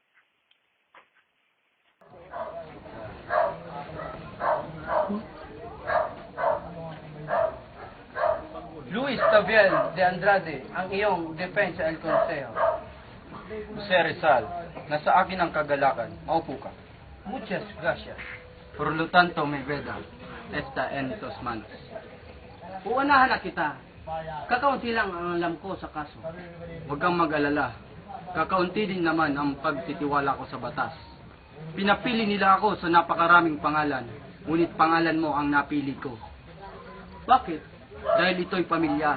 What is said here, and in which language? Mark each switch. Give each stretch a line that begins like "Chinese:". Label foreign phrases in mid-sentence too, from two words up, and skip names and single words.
Filipino: Luis Tabiel de Andrade, ang iyong
Spanish: Defensa el Consejo.
Filipino: Jose Rizal, nasa akin ang kagalakan. Maupo ka.
Spanish: Muchas gracias. Por lo tanto, me veda. Esta en tus manos.
Filipino: Uunahan na kita. Kakaunti lang ang alam ko sa kaso. Huwag kang mag-alala. Kakaunti din naman ang pagtitiwala ko sa batas. Pinapili nila ako sa napakaraming pangalan, ngunit pangalan mo ang napili ko. Bakit? Dahil ito'y pamilyar.